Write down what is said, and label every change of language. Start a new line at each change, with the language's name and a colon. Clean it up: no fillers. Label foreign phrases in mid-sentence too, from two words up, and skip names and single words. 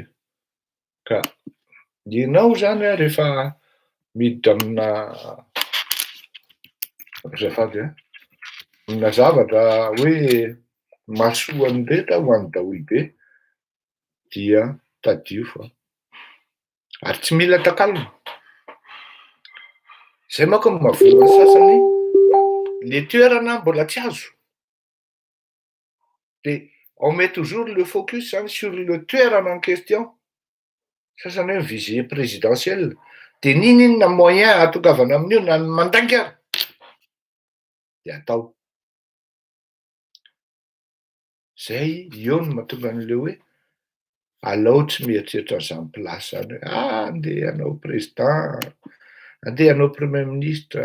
Malagasy: Ka ianao zany rehefa miditra amina azafady amina zavatra hoe mahasoa an'ireny ho an'ny daholobe dia tadio fa ary tsy mila takalma. Zay manko no mahavoa ny sasany le toerana mbola tsy azo.
French: Dia on met toujours le focus sur
Malagasy: le toerana
French: en question.
Malagasy: Sasany hoe
French: visée présidentielle
Malagasy: dia n'inona moyen atongavana amin'io na mandangy ary dia atao. Zay io no mahatonga an'le hoe alao tsy mieritreritra an'izany plasy zany hoe andeha hanao président, andeha hanao
French: premier ministre.